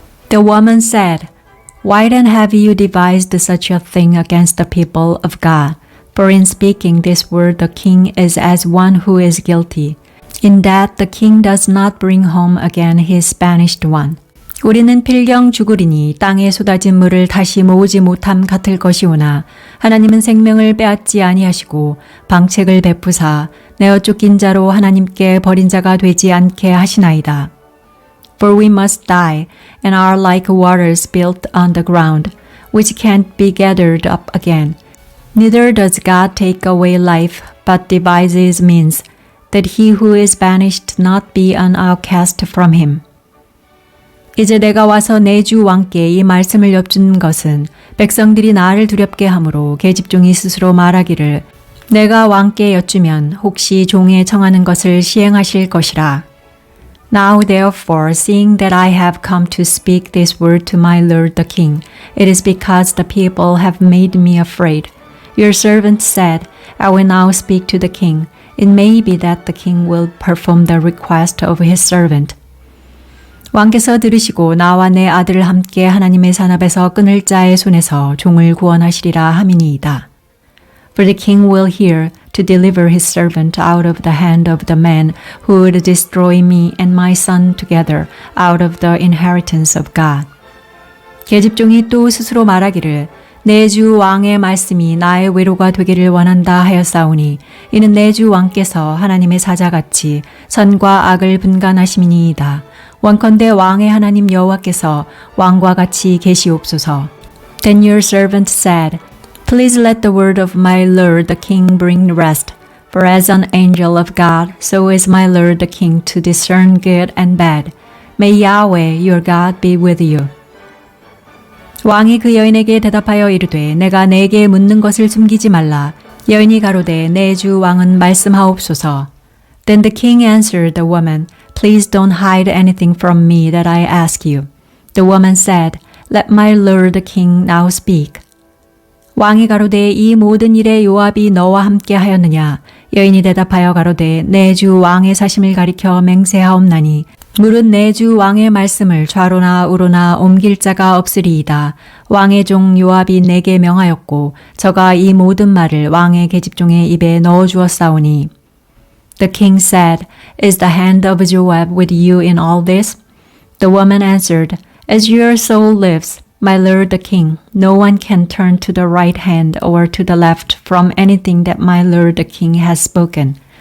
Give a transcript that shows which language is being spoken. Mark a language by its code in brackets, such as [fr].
[en] The woman said, Why then have you devised such a thing against the people of God? For in speaking this word the king is as one who is guilty, in that the king does not bring home again his banished one. [ko] 우리는 필경 죽으리니 땅에 쏟아진 물을 다시 모으지 못함 같을 것이오나 하나님은 생명을 빼앗지 아니하시고 방책을 베푸사 내어 쫓긴 자로 하나님께 버린 자가 되지 않게 하시나이다. [en] For we must die and are like waters built on the ground, which can't be gathered up again. Neither does God take away life, but devises means, that he who is banished not be an outcast from him. [ko] 이제 내가 와서 내 주 왕께 이 말씀을 엽준 것은 백성들이 나를 두렵게 하므로 계집종이 스스로 말하기를 내가 왕께 여쭈면 혹시 종의 청하는 것을 시행하실 것이라. [en] Now therefore, seeing that I have come to speak this word to my lord the king, it is because the people have made me afraid. Your servant said, I will now speak to the king. It may be that the king will perform the request of his servant. [ko] 왕께서 들으시고 나와 내 아들을 함께 하나님의 산업에서 끊을 자의 손에서 종을 구원하시리라 함이니이다. [en] For the king will hear to deliver his servant out of the hand of the man who would destroy me and my son together out of the inheritance of God. [ko] 계집종이 또 스스로 말하기를 내 주 왕의 말씀이 나의 위로가 되기를 원한다 하였사오니 이는 내 주 왕께서 하나님의 사자같이 선과 악을 분간하심이니이다. 원컨대 왕의 하나님 여호와께서 왕과 같이 계시옵소서. [en] Then your servant said, Please let the word of my lord the king bring rest. For as an angel of God, so is my lord the king to discern good and bad. May Yahweh your God be with you. [ko] 왕이 그 여인에게 대답하여 이르되 내가 내게 묻는 것을 숨기지 말라. 여인이 가로되 내 주 왕은 말씀하옵소서. [en] Then the king answered the woman, Please don't hide anything from me that I ask you. The woman said, Let my lord the king now speak. [ko] 왕이 가로되 이 모든 일에 요압이 너와 함께 하였느냐? 여인이 대답하여 가로되 내 주 왕의 사심을 가리켜 맹세하옵나니 무릇 내 주 왕의 말씀을 좌로나 우로나 옮길 자가 없으리이다. 왕의 종 요압이 내게 명하였고 저가 이 모든 말을 왕의 계집종의 입에 넣어주었사오니 [en] The king said, Is the hand of Joab with you in all this? The woman answered, As your soul lives, my lord the king, no one can turn to the right hand or to the left from anything that my lord the king has spoken.